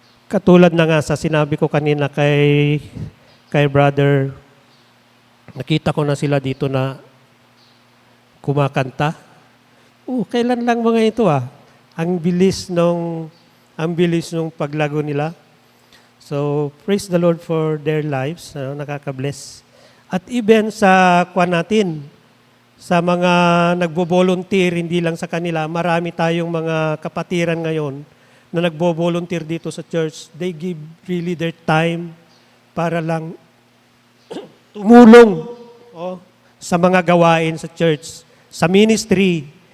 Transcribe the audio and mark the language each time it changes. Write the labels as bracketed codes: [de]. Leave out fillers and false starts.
[tl] Katulad na nga sa sinabi ko kanina kay brother, nakita ko na sila dito na kumakanta. Kailan lang mga ito Ang bilis nung paglago nila. [en] So, praise the Lord for their lives. [tl] Nakaka-bless. At even sa natin, sa mga nagbo-volunteer, hindi lang sa kanila, marami tayong mga kapatiran ngayon na nagbo-volunteer dito sa church. They give really their time para lang tumulong sa mga gawain sa church, sa ministry.